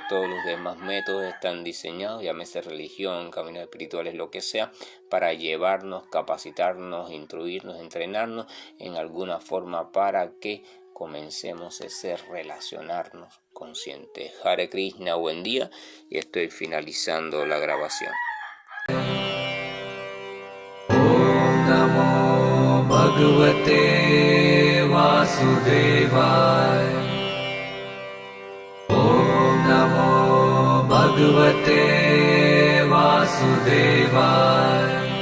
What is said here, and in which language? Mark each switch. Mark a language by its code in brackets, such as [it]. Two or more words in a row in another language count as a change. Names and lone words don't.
[es] Todos los demás métodos están diseñados, llámese religión, caminos espirituales, lo que sea, para llevarnos, capacitarnos, instruirnos, entrenarnos en alguna forma para que comencemos a relacionarnos conscientes. Hare Krishna, buen día, y estoy finalizando la grabación. [sa] Om Namo Bhagavate Vasudevaya. Om Namo Bhagavate Vasudevaya.